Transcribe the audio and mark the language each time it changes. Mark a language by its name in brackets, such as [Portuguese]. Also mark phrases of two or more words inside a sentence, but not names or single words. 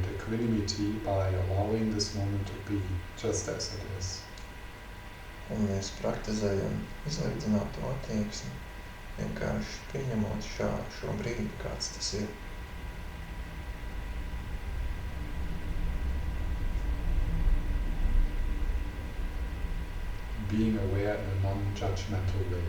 [English] equanimity by allowing this moment to be just as it is. [Latvian] Un mēs praktizējam izlīdzināto attieksmi, vienkārši pieņemot šo brīdi, kāds tas ir. [English] Being aware in a non-judgmental way.